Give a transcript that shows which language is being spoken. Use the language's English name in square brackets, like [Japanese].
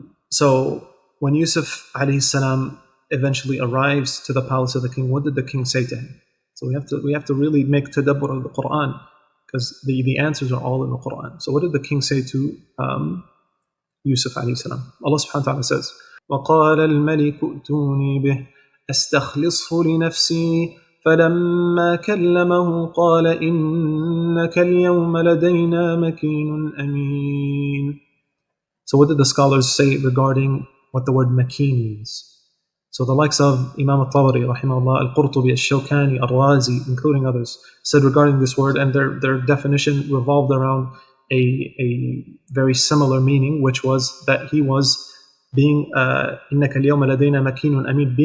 [English] So when Yusuf alayhi salam eventually arrives to the palace of the king, what did the king say to him? So we have to really make tadabbur of the Quran, because the answers are all in the Quran. So what did the king say to Yusuf alayhi salam? Allah subhanahu wa ta'ala says, [Arabic] وَقَالَ الْمَلِكُ ائْتُونِي بِهِ أَسْتَخْلِصْهُ لِنَفْسِي فَلَمَّا كَلَّمَهُ قَالَ إِنَّكَ الْيَوْمَ لَدَيْنَا مَكِينٌ أَمِينٌ. [English] So what did the scholars say regarding what the word makeen means? So the likes of Imam Atyre, rahimahullah, Al-Qurtubi, Al-Shawkani, Al-Razi, including others, said regarding this word, and their definition revolved around a very similar meaning, which was that he was being [Arabic] إِنَّكَ الْيَوْمَ لَدَيْنَا مَكِينٌ أَمِينٌ.